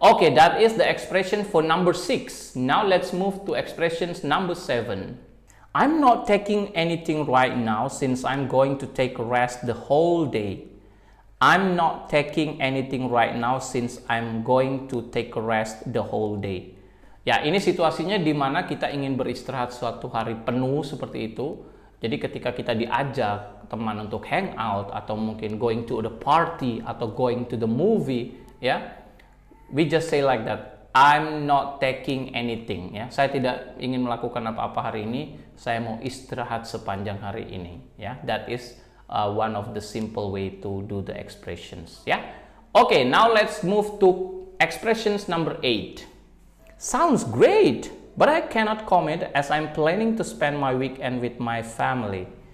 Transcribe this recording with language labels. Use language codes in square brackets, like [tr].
[en] Oke, that is the expression for number 6. Now let's move to expressions number 7. I'm not taking anything right now since I'm going to take a rest the whole day. I'm not taking anything right now since I'm going to take a rest the whole day. [id] Ya, ini situasinya di mana kita ingin beristirahat suatu hari penuh seperti itu. Jadi ketika kita diajak teman untuk hangout atau mungkin [en] going to the party [id] atau [en] going to the movie, [id] ya, [en] we just say like that. I'm not taking anything. [id] Ya, saya tidak ingin melakukan apa-apa hari ini. Saya mau istirahat sepanjang hari ini. [en] Ya, that is one of the simple way to do the expressions ya. Okay, now let's move to expressions number 8. Sounds great, but I cannot commit as I'm planning to spend my weekend with my family.